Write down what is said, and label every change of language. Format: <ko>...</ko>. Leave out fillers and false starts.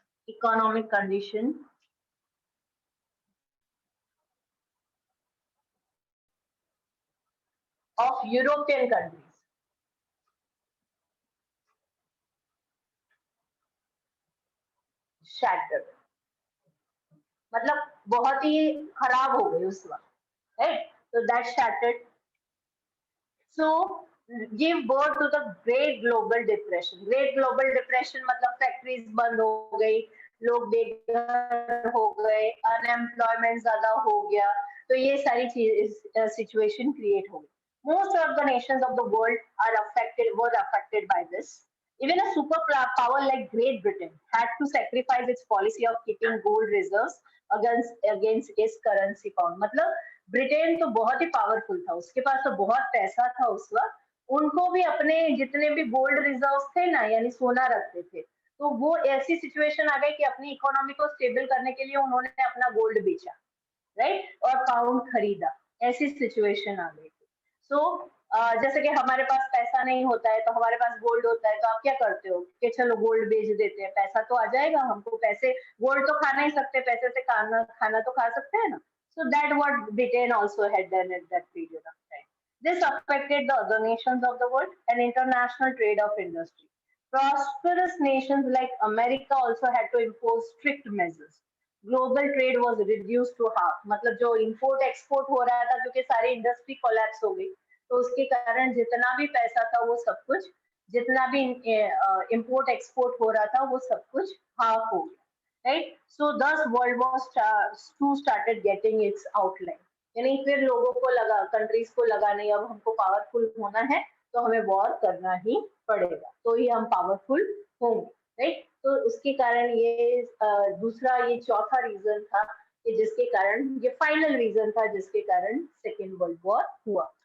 <en>Economic condition of European countries shattered.</en> <hi>मतलब बहुत ही खराब हो गई उस वक्त, राइट? तो</hi> <en>that shattered. So give birth to the Great Global Depression.</en> <hi>Great Global Depression मतलब फैक्ट्रीज बंद हो गई, लोग बेघर हो गए, अनएम्प्लॉयमेंट ज्यादा हो गया, तो ये सारी चीज सिचुएशन क्रिएट हो गई.</hi> <en>Most of the nations of the world were affected by this. Even a superpower like Great Britain had to sacrifice its policy of keeping gold reserves against its currency pound.</en> <hi>मतलब Britain तो बहुत ही powerful था, उसके पास तो बहुत पैसा था उस वक्त, उनको भी अपने जितने भी गोल्ड रिजर्व्स थे ना, यानी सोना रखते थे, तो वो ऐसी सिचुएशन आ गई कि अपनी इकोनॉमी को स्टेबल करने के लिए उन्होंने अपना गोल्ड बेचा, राइट, और पाउंड खरीदा, ऐसी सिचुएशन आ गई थी। सो जैसे कि हमारे पास पैसा नहीं होता है तो हमारे पास गोल्ड होता है, तो आप क्या करते हो कि चलो गोल्ड बेच देते हैं, पैसा तो आ जाएगा हमको, पैसे गोल्ड तो खा नहीं सकते, पैसे से खाना खाना तो खा सकते हैं ना.</hi> <en>So that what Britain also had done at that period of time. This affected the other nations of the world and international trade of industry. Prosperous nations like America also had to impose strict measures. Global trade was reduced to half.</en> <hi>मतलब जो import export हो रहा था क्योंकि सारी industry collapse हो गई, तो उसके कारण जितना भी पैसा था वो सब कुछ, जितना भी import export हो रहा था वो सब कुछ half हो गया.</hi> <en>Right? So thus World War II started getting its outline.</en> <hi>यानी फिर लोगों को लगा, कंट्रीज को लगा नहीं अब हमको पावरफुल होना है तो हमें वॉर करना ही पड़ेगा, तो ही हम पावरफुल होंगे. राइट, तो उसके कारण ये दूसरा, ये चौथा रीजन था कि जिसके कारण, ये फाइनल रीजन था जिसके कारण सेकेंड वर्ल्ड वॉर हुआ.</hi>